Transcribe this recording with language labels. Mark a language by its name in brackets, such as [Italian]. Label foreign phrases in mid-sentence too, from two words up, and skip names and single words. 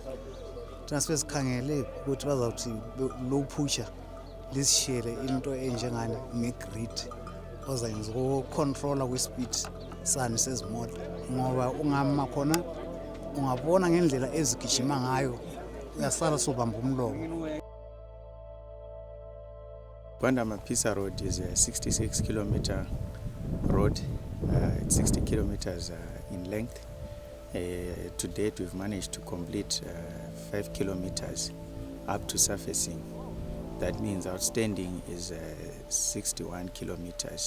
[North Ndebele] Thina sibe sikhangele ukuthi bazawuthi lophusha lisishiyele into enjengani ngegrid ozayenza ukucontrola kwi-speed sani sezimoto, ngoba ungama khona ungabona ngendlela ezigijima ngayo uyasala sobamba umlomo. [English] Rwanda-Mapisa Road is a 66-kilometer road. It's 60 kilometers in length. To date, we've managed to complete 5 kilometers up to surfacing. That means outstanding is 61 kilometers.